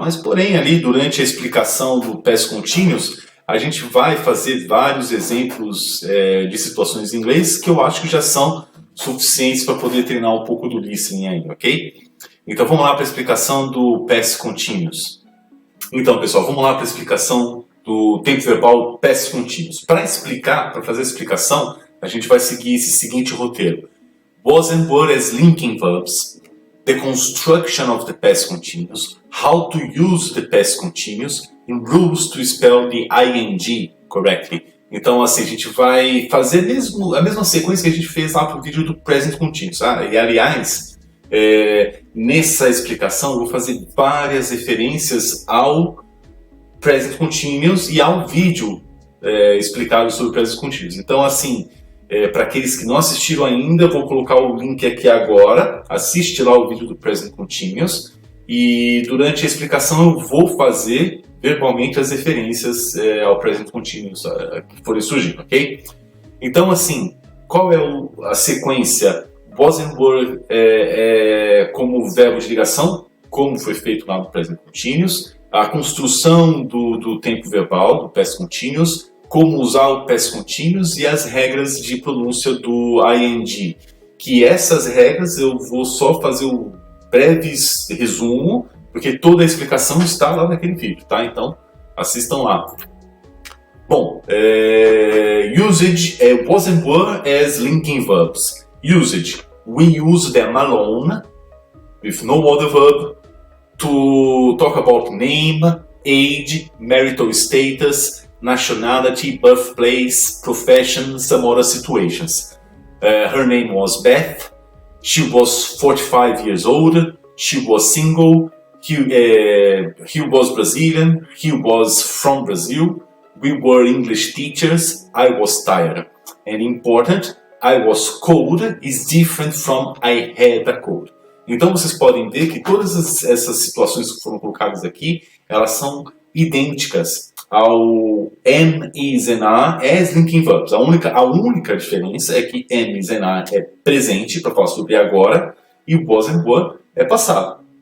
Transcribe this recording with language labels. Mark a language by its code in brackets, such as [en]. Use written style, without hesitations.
[pt] Mas porém ali durante a explicação do past continuous a gente vai fazer vários exemplos de situações em inglês que eu acho que já são suficientes para poder treinar um pouco do listening aí, ok? Então vamos lá para a explicação do past continuous. Então pessoal, vamos lá para a explicação do tempo verbal past continuous. Para fazer a explicação, a gente vai seguir esse seguinte roteiro. [en] Was and were as linking verbs, the construction of the past continuous, how to use the past continuous, and rules to spell the ing correctly. [pt] Então assim, a gente vai fazer a mesma sequência que a gente fez lá para o vídeo do present continuous. E aliás, nessa explicação eu vou fazer várias referências ao present continuous e ao vídeo explicado sobre o present continuous. Então assim, para aqueles que não assistiram ainda, eu vou colocar o link aqui agora, assiste lá o vídeo do present continuous e durante a explicação eu vou fazer verbalmente as referências ao present continuous que forem surgir, ok? Então assim, qual é a sequência? Was and were como verbo de ligação, como foi feito lá no present continuous, a construção do tempo verbal, do past continuous, como usar o past continuous e as regras de pronúncia do ing. Que essas regras eu vou só fazer um breve resumo, porque toda a explicação está lá naquele vídeo, tá? Então, assistam lá. [en] Bom, usage, was and were as linking verbs. Usage, we use them alone, with no other verb, to talk about name, age, marital status, nationality, birthplace, profession, some other situations. Her name was Beth. She was 45 years old. She was single. He was Brazilian. He was from Brazil. We were English teachers. I was tired. And important, I was cold is different from I had a cold. [pt] Então vocês podem ver que todas essas situações que foram colocadas aqui, elas são idênticas ao [en] am, is and are as linking verbs. [pt] A única diferença é que am, is and are é presente, para falar sobre agora, e o was and were é passado.